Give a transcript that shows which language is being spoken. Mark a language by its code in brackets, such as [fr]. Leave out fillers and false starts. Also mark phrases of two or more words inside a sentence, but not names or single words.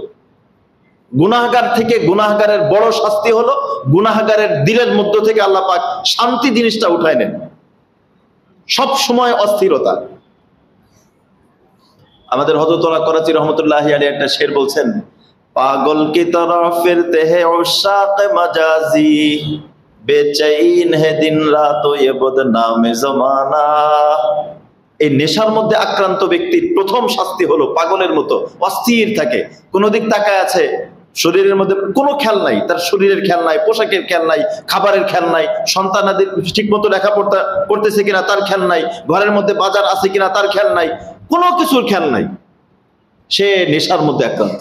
[bn] গুনাহগার থেকে গুনাহগারের বড় শাস্তি হলো গুনাহগারের দিলের মধ্য থেকে আল্লাহ পাক শান্তি জিনিসটা উঠায় নেন, সব সময় অস্থিরতা। আমাদের হযরত করাচি রহমতুল্লাহি আলাইহি একটা শের বলছেন, [ur] پاگل کی طرف پھرتے ہیں عشاق مجازی, بے چین ہے دن رات یہ بدنام زمانہ. [bn] এই নেশার মধ্যে আক্রান্ত ব্যক্তির প্রথম শাস্তি হলো পাগলের মতো অস্থির থাকে, কোন দিক তাকায় আছে, শরীরের মধ্যে কোনো খেয়াল নাই, তার শরীরের খেয়াল নাই, পোশাকের খেয়াল নাই, খাবারের খেয়াল নাই, সন্তানাদের ঠিকমতো লেখাপড়া করতেছে কিনা তার খেয়াল নাই, ঘরের মধ্যে বাজার আছে কিনা তার খেয়াল নাই, কোনো কিছুর খেয়াল নাই, সে নেশার মধ্যে আক্রান্ত।